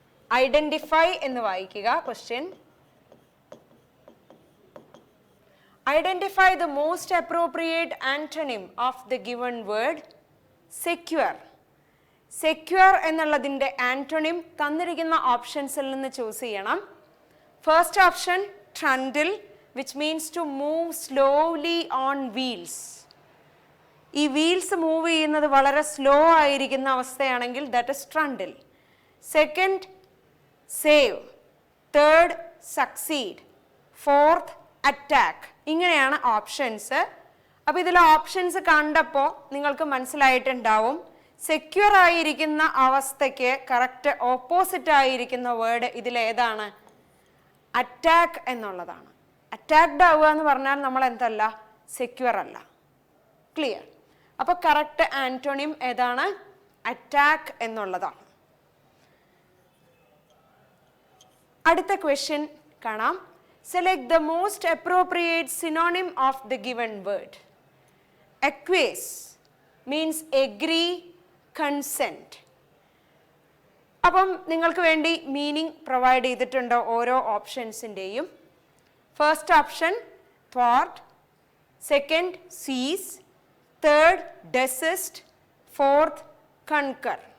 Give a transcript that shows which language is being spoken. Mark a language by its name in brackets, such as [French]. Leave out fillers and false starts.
[Malayalam] Identify എന്ന് വായിക്കുക question. [English] Identify the most appropriate antonym of the given word. Secure. [Malayalam] Secure എന്നുള്ളതിൻ്റെ antonym തന്നിരിക്കുന്ന ഓപ്ഷൻസിൽ നിന്ന് ചൂസ് ചെയ്യണം. [English] First option trundle, which means to move slowly on wheels. [Malayalam] ഈ wheels move ചെയ്യുന്നത് വളരെ സ്ലോ ആയിരിക്കുന്ന അവസ്ഥയാണെങ്കിൽ [English] that is trundle. Second, save. Third, succeed. Fourth, attack. [Malayalam] ഇങ്ങനെയാണ് [English] Options. [Malayalam] അപ്പോൾ ഇതിലെ ഓപ്ഷൻസ് കണ്ടപ്പോൾ നിങ്ങൾക്ക് മനസ്സിലായിട്ടുണ്ടാവും സെക്യൂർ ആയിരിക്കുന്ന അവസ്ഥയ്ക്ക് കറക്റ്റ് ഓപ്പോസിറ്റ് ആയിരിക്കുന്ന വേർഡ് ഇതിലേതാണ്? അറ്റാക്ക് എന്നുള്ളതാണ്. അറ്റാക്ഡ് ആവുക എന്ന് പറഞ്ഞാൽ നമ്മൾ എന്തല്ല, സെക്യൂർ അല്ല. ക്ലിയർ? അപ്പോൾ കറക്റ്റ് ആന്റോണിം ഏതാണ്? അറ്റാക്ക് എന്നുള്ളതാണ്. അടുത്ത ക്വസ്റ്റ്യൻ കാണാം. [English] Select the most appropriate synonym of the given word. Acquiesce means agree, consent. [Malayalam] അപ്പം നിങ്ങൾക്ക് വേണ്ടി മീനിങ് പ്രൊവൈഡ് ചെയ്തിട്ടുണ്ട് ഓരോ ഓപ്ഷൻസിൻ്റെയും. [English] First option thwart, second cease, third desist, fourth concur.